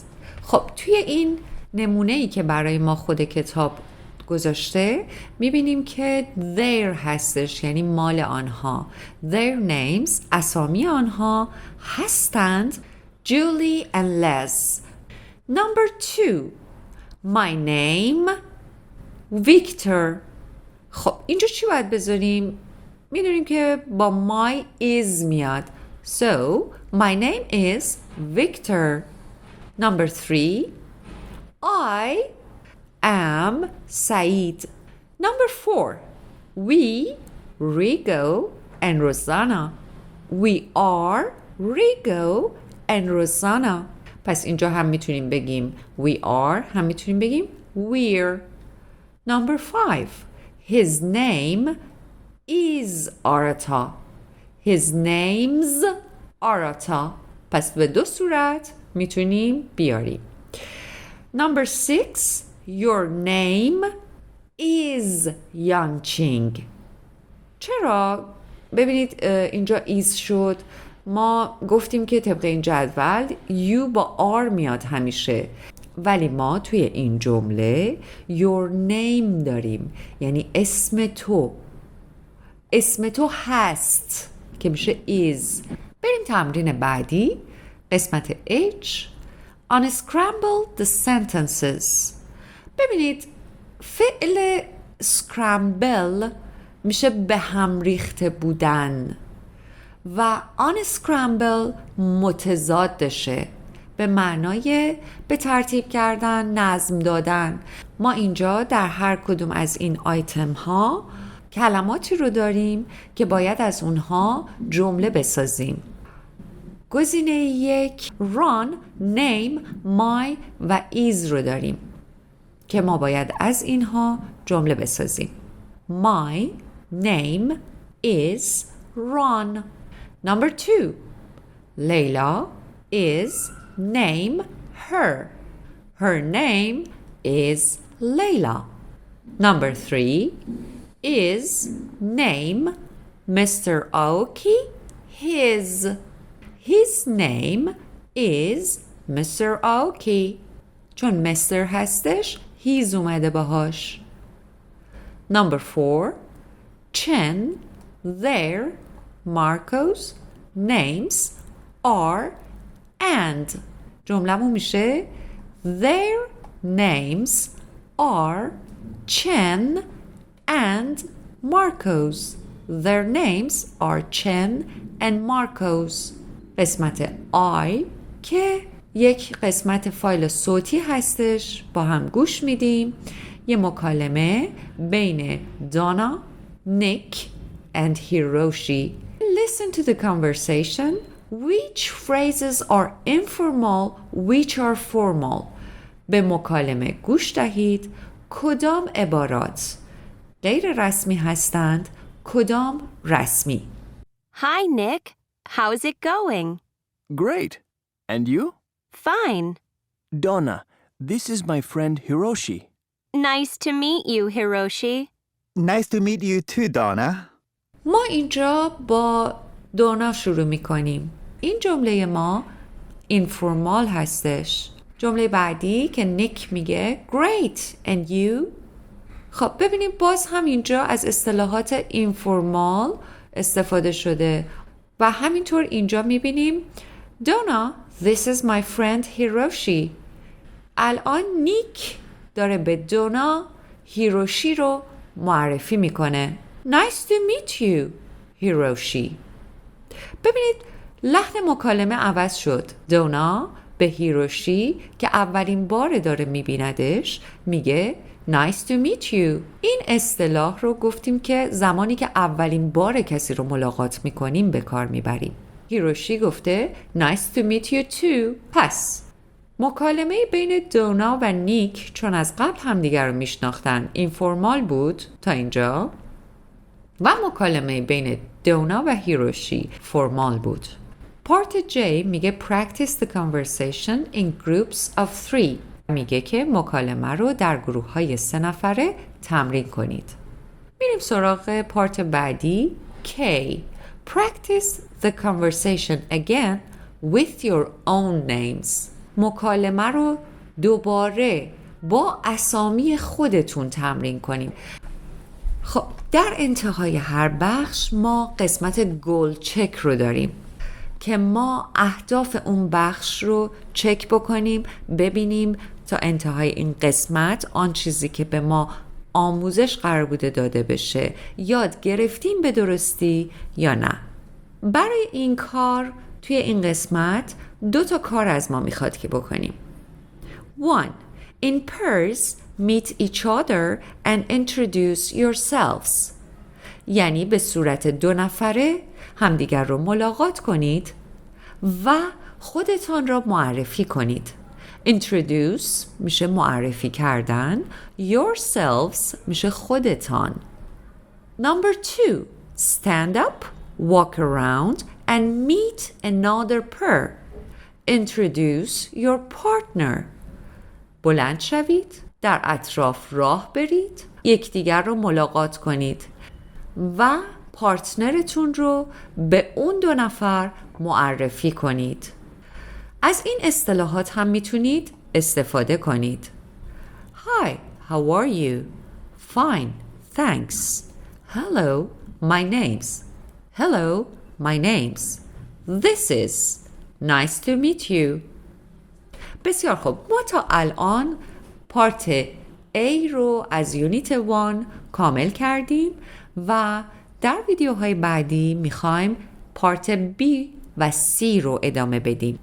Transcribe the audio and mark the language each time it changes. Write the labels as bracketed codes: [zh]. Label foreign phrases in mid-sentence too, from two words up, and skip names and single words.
[fa] خب توی این نمونه‌ای که برای ما خود کتاب گذاشته میبینیم که their هستش، یعنی مال آنها. [en] Their names [fa] اسامی آنها هستند [en] Julie and Les. Number 2. My name Victor. [fa] خب اینجا چی باید بذاریم؟ میدونیم که با [en] my is [fa] میاد. [en] So, my name is Victor. Number 3. I am Said. Number 4. We, Rigo and Rosanna. We are Rigo and Rosanna. [fa] پس اینجا هم میتونیم بگیم [en] we are، [fa] هم میتونیم بگیم we're. [en] Number 5. His name is Arata. His name's Arata. [fa] پس به 2 صورت میتونیم بیاریم. [en] Number 6. Your name is Yanqing. [fa] چرا؟ ببینید اینجا is شد. ما گفتیم که طبق این جدول you با R میاد همیشه، ولی ما توی این جمله [en] your name [fa] داریم، یعنی اسم تو. اسم تو هست که میشه is. بریم تمرین بعدی، قسمت H. [en] Unscramble the sentences. [fa] ببینید فعل scramble میشه به هم ریخته بودن و unscramble متضادشه، به معنای به ترتیب کردن، نظم دادن. ما اینجا در هر کدوم از این آیتم ها کلماتی رو داریم که باید از اونها جمله بسازیم. گزینه 1 [en] run, name, my [fa] و is رو داریم که ما باید از اینها جمله بسازیم. [en] My name is Ron. Number 2 Layla is name her. Her name is Layla. Number 3 is name Mr. Aoki his. His name is Mr. Aoki. [fa] چون Mr. هستش he's اومده باهاش. [en] Number 4 Chen, their, Marco's names are and. [fa] جمله‌مون میشه [en] Their names are Chen and Marco's. Their names are Chen and Marco's. [fa] قسمت I که یک قسمت فایل صوتی هستش، با هم گوش میدیم. یه مکالمه بین دانا، نیک and Hiroshi. [en] Listen to the conversation. Which phrases are informal, which are formal? [fa] به مکالمه گوش دهید. کدام عبارات غیر رسمی هستند، کدام رسمی؟ [en] Hi, Nick. How's it going? Great. And you? Fine. Donna, this is my friend Hiroshi. Nice to meet you, Hiroshi. Nice to meet you too, Donna. [fa] ما اینجا با دونا شروع می کنیم. این جمله ما اینفورمال هستش. جمله بعدی که نیک میگه [en] Great and you. [fa] خب ببینیم باز هم اینجا از اصطلاحات اینفورمال استفاده شده و همینطور اینجا میبینیم [en] Donna, this is my friend Hiroshi. [fa] الان نیک داره به دونا هیروشی رو معرفی میکنه. [en] Nice to meet you, Hiroshi. [fa] ببینید لحن مکالمه عوض شد. دونا به هیروشی که اولین بار داره میبیندش میگه [en] Nice to meet you. [fa] این اصطلاح رو گفتیم که زمانی که اولین بار کسی رو ملاقات میکنیم به کار میبریم. هیروشی گفته [en] Nice to meet you too. [fa] پس مکالمه بین دونا و نیک چون از قبل همدیگر رو میشناختن اینفورمال بود تا اینجا و مکالمه بین دونا و هیروشی فرمال بود. پارت J میگه [en] practice the conversation in groups of 3. [fa] میگه که مکالمه رو در گروه های 3 نفره تمرین کنید. میریم سراغ پارت بعدی K. [en] Practice the conversation again with your own names. [fa] مکالمه رو دوباره با اسامی خودتون تمرین کنید. خب در انتهای هر بخش ما قسمت [en] goal check [fa] رو داریم که ما اهداف اون بخش رو چک بکنیم، ببینیم تا انتهای این قسمت آن چیزی که به ما آموزش قرار بوده داده بشه یاد گرفتیم به درستی یا نه. برای این کار توی این قسمت 2 کار از ما میخواد که بکنیم. 1. [en] In pairs meet each other and introduce yourselves. [fa] یعنی به صورت 2 نفره همدیگر رو ملاقات کنید و خودتان را معرفی کنید. Introduce میشه معرفی کردن. Yourselves میشه خودتان. [en] Number 2. Stand up, walk around and meet another pair. Introduce your partner. [fa] بلند شوید، در اطراف راه برید، یکدیگر رو ملاقات کنید و پارتنرتون رو به اون 2 نفر معرفی کنید. از این اصطلاحات هم میتونید استفاده کنید. [en] Hi, how are you? Fine, thanks. Hello, my name's. Hello, my name's. This is. Nice to meet you. [fa] بسیار خوب، ما تا الان پارت A رو از یونیت 1 کامل کردیم و در ویدیوهای بعدی میخوایم پارت B و C رو ادامه بدیم.